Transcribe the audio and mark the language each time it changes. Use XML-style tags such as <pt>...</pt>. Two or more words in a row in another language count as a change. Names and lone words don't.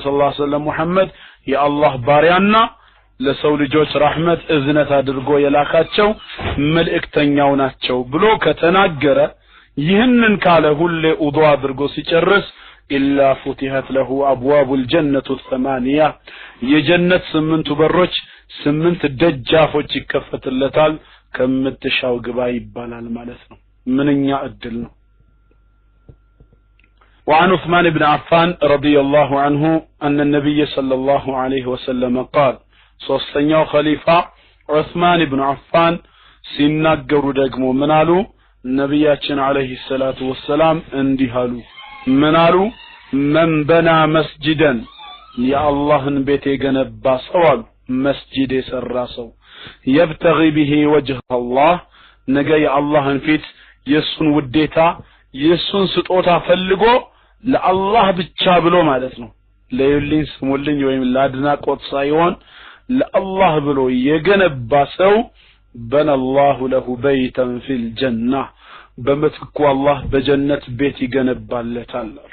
<ar>صلى الله عليه وسلم</ar> <am>ሙሐመድ የአላህ ባሪያና ለሰው ልጆች ረህመት እዝነት አድርጎ የላካቸው መልእክተኛው ናቸው ብሎ ከተናገረ ይህንን ካለ ሁሌ ውዱእ አድርጎ ሲጨርስ</am> <ar>إلا فتحت له أبواب الجنة</ar> <am>ሰማንያ የጀነት 8 በሮች 8 ደጃፎች ይከፈትለታል ከምትሻው ግባ ይባላል ማለት ነው ምንኛ እድል ነው</am> <ar>وعن عثمان بن عفان رضي الله عنه أن النبي صلى الله عليه وسلم قال</ar> <am>ሶስተኛው ኸሊፋ</am> <ar>ዑስማን ኢብኑ አፋን</ar> <am>ሲናገሩ ደግሞ ምን አሉ ነብያችን</am> <ar>عليه الصلاة والسلام</ar> <am>እንዲህ አሉ ምን አሉ</am> <ar>من بنى مسجدا</ar> <am>የአላህን ቤት የገነባ ሰው አሉ መስጂድ የሰራ ሰው</am> <ar>يبتغي به وجه الله</ar> <am>ነገ የአላህን ፊት የሱን ውዴታ የሱን ስጦታ ፈልጎ ለአላህ ብቻ ብሎ ማለት ነው ለይልኝ ስሙልኝ ወይም ለአድናቆት ሳይሆን ለአላህ ብሎ የገነባ ሰው</am> <ar>بنى الله له بيتا في الجنة</ar> <am>በመትኩ አላህ በጀነት ቤት ይገነባለታል</am>